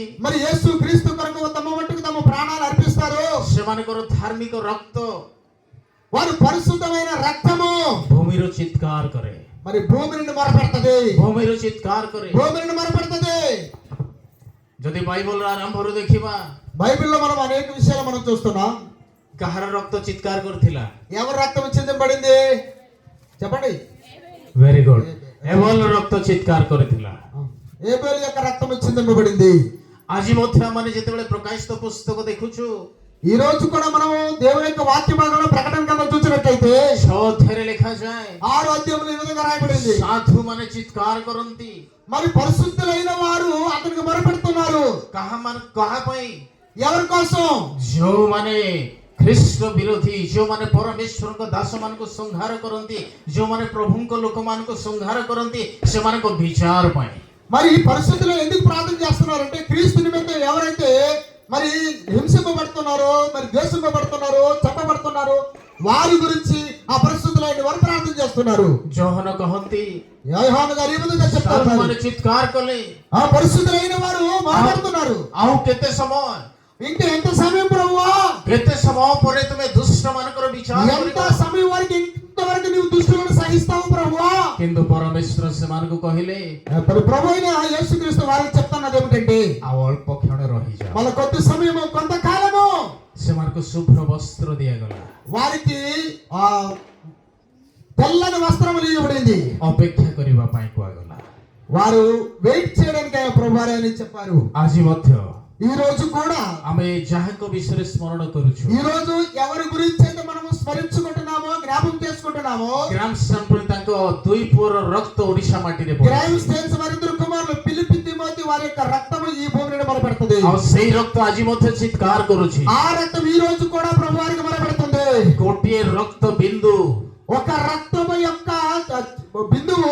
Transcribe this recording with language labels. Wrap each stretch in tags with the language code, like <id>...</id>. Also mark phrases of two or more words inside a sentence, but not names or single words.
<te>మరి యేసు క్రీస్తు కొరకు తమ మట్టుకు తమ ప్రాణాలు అర్పిస్తారు.</te> <or>ସେମାନଙ୍କର ଧାର୍ମିକ ରକ୍ତ</or> <te>వారు పరిశుద్ధమైన రక్తము</te> <or>ଭୂମିର ଚିତ୍କାର କରେ,</or> <te>మరి భూమి నుండి మొరపెడుతుంది.</te> <or>ଭୂମିର ଚିତ୍କାର କରେ।</or> <te>భూమి నుండి మొరపెడుతుంది.</te> <or>ଯଦି ବାଇବଲର ଆରମ୍ଭରୁ ଦେଖିବା</or> <te>బైబిల్లో మనం అనేక విషయాలు మనం చూస్తున్నాం.</te> <or>କାହାର ରକ୍ତ ଚିତ୍କାର କରିଥିଲା?</or> <te>ఎవరు రక్తం చిందింపబడింది చెప్పండి.</te> <en>very good,</en> <or>ଏବଲ ରକ୍ତ ଚିତ୍କାର କରିଥିଲା।</or> <te>ఏబేలు యొక్క రక్తం చిందింపబడింది.</te> <or>ଆଜି ମଧ୍ୟ ଆମେ ଯେତେବେଳେ ପ୍ରକାଶିତ ପୁସ୍ତକ ଦେଖୁଛୁ</or> <te>ఈ రోజు కూడా మనం దేవుని యొక్క వాక్య భాగంలో ప్రకటన గ్రంథం చూసినట్లయితే</te> <or>6 ଅଧ୍ୟାୟରେ ଲେଖାଯାଏ</or> <te>6వ అధ్యాయంలో ఈ విధంగా రాయబడింది.</te> <or>ସାଧୁ ମାନେ ଚିତ୍କାର କରନ୍ତି।</or> <te>మరి పరిశుద్ధులైన వారు అతనికి మొరపెడుతున్నారు.</te> <or>କାହା ପାଇଁ?</or> <te>ఎవరి కోసం?</te> <or>ଯେଉଁମାନେ ଖ୍ରୀଷ୍ଟ ବିରୋଧୀ, ଯେଉଁମାନେ ପରମେଶ୍ୱରଙ୍କ ଦାସମାନଙ୍କୁ ସଂହାର କରନ୍ତି, ଯେଉଁମାନେ ପ୍ରଭୁଙ୍କ ଲୋକମାନଙ୍କୁ ସଂହାର କରନ୍ତି, ସେମାନଙ୍କ ବିଚାର ପାଇଁ।</or> <te>మరి ఈ పరిస్థితుల్లో ఎందుకు ప్రార్థన చేస్తున్నారంటే క్రీస్తు నిమిత్తం ఎవరైతే మరి హింసింపబడుతున్నారో, మరి ద్వేషింపబడుతున్నారో, చెప్పబడుతున్నారో వారి గురించి ఆ పరిస్థితుల్లో వారు ప్రార్థన చేస్తున్నారు.</te> <or>ଯୋହନ କହନ୍ତି</or> <te>యోహాను గారు ఈ విధంగా చెప్తారు,</te> <or>ସାଧୁମାନେ ଚିତ୍କାର କଲେ</or> <te>ఆ పరిస్థితులైన వారు మాట్లాడుతున్నారు,</te> <or>ଆଉ କେତେ ସମୟ,</or> <te>ఇంకా ఎంత సమయం ప్రభువా,</te> <or>କେତେ ସମୟ ପରେ ତୁମେ ଦୁଷ୍ଟ ମାନଙ୍କର ବିଚାର</or> <te>ఎంత</te> <or>କରିବ?</or> <te>సమయం వరకు ఇంతవరకు నీవు దుష్టులను సహిస్తావు ప్రభువా.</te> <or>କିନ୍ତୁ ପରମେଶ୍ୱର ସେମାନଙ୍କୁ କହିଲେ</or> <te>మరి ప్రభు అయిన యేసుక్రీస్తు వారికి చెప్తున్నది ఏమిటంటే</te> <or>ଆଉ ଅଳ୍ପ କ୍ଷଣ ରହିଯାଅ.</or> <te>వాళ్ళ కొద్ది సమయము, కొంతకాలము</te> <or>ସେମାନଙ୍କୁ ଶୁଭ୍ର ବସ୍ତ୍ର ଦିଆଗଲା,</or> <te>వారికి ఆ తెల్లని వస్త్రములు ఇవ్వబడింది.</te> <or>ଅପେକ୍ଷା କରିବା ପାଇଁ କୁହାଗଲା.</or> <te>వారు వెయిట్ చేయడానికి ప్రభువారు అని చెప్పారు.</te> <or>ଆଜି ମଧ୍ୟ</or> <te>ఈ రోజు కూడా</te> <or>ଆମେ ଯାହାଙ୍କ ବିଷୟରେ ସ୍ମରଣ କରୁଛୁ,</or> <te>ఈ రోజు ఎవరి గురించి అయితే మనము స్మరించుకుంటున్నామో, జ్ఞాపకం చేసుకుంటున్నామో,</te> <or>ଗ୍ରାମ ସାମ୍ପୁଲ ତାଙ୍କ ଦୁଇ ପୁଅର ରକ୍ତ ଓଡ଼ିଶା ମାଟିରେ ପଡ଼ିଛି.</or> <te>గ్రామ్ స్టేన్స్ వారిద్దరు కుమారులు ఫిలిప్పి తిమోతి వారి యొక్క రక్తము ఈ భూమి మీద మొరపెడుతుంది.</te> <or>ଆଉ ସେଇ ରକ୍ତ ଆଜି ମଧ୍ୟ ଚିତ୍କାର କରୁଛି.</or> <te>ఆ రక్తం ఈ రోజు కూడా ప్రభువారికి మొరపెడుతుంది.</te> <or>ଗୋଟିଏ ରକ୍ତ ବିନ୍ଦୁ</or> <te>ఒక రక్తము యొక్క బిందువు</te>